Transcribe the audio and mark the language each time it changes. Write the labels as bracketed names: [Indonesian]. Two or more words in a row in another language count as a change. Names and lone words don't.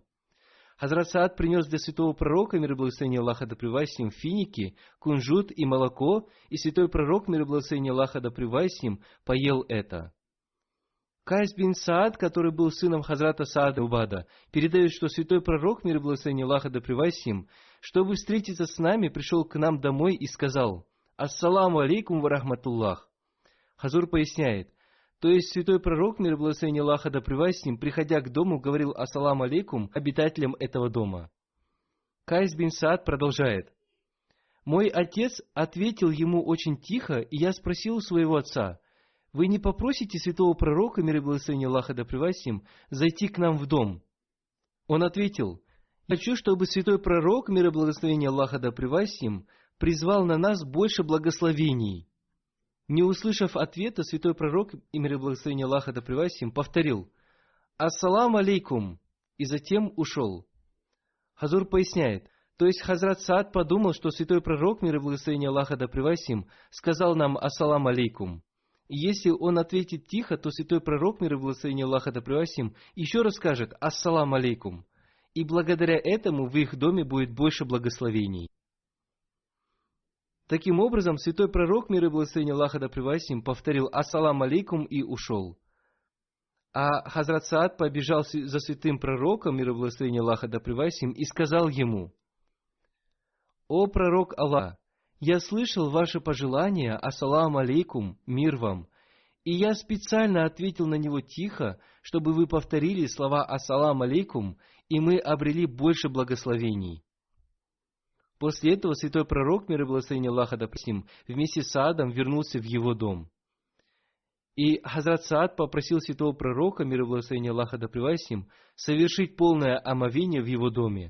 [Russian] Хазрат Саад принес для святого пророка, мир и благословение Аллаха да пребывает с ним, финики, кунжут и молоко, и святой пророк, мир и благословение Аллаха да пребывает с ним, поел это. Кайс бин Саад, который был сыном Хазрата Саада Убада, передает, что святой пророк, мир и благословение Аллаха да пребывает с ним, чтобы встретиться с нами, пришел к нам домой и сказал: [Arabic] «السلام عليكم ورحمة الله». [Russian] Хазур поясняет: то есть святой пророк, мир и благословение Аллаха да пребывает с ним, приходя к дому, говорил [Arabic] السلام عليكم [Russian] обитателям этого дома. Кайс бин Саад продолжает: мой отец ответил ему очень тихо, и я спросил у своего отца: вы не попросите святого пророка, мир и благословение Аллаха да пребывает с ним, зайти к нам в дом? Он ответил: хочу, чтобы святой пророк, мир и благословение Аллаха да пребывает с ним, призвал на нас больше благословений. Не услышав ответа, святой пророк, и мир и благословение Аллаха да пребывает с ним, повторил: [Arabic] «السلام عليكم», [Russian] и затем ушел. Хазур поясняет, то есть Хазрат Саад подумал, что святой пророк, мир и благословение Аллаха да пребывает с ним, сказал нам [Arabic] «السلام عليكم». [Russian] И если он ответит тихо, то святой пророк, мир и благословение Аллаха да пребывает с ним, еще раз скажет [Arabic] «السلام عليكم». [Russian] И благодаря этому в их доме будет больше благословений. Таким образом, святой пророк, мир и благословение Аллаха да пребывает с ним, повторил [Arabic] «السلام عليكم» [Russian] и ушел. А Хазрат Саад побежал за святым пророком, мир и благословение Аллаха да пребывает с ним, и сказал ему: «О пророк Аллаха, я слышал ваши пожелания, [Arabic] السلام عليكم, [Russian] мир вам, и я специально ответил на него тихо, чтобы вы повторили слова [Arabic] السلام عليكم, [Russian] и мы обрели больше благословений». После этого святой пророк, мир и благословение Аллаха да пребудет с ним, вместе с Саадом вернулся в его дом. И Хазрат Саад попросил святого пророка, мир и благословение Аллаха да пребудет с ним, совершить полное омовение в его доме.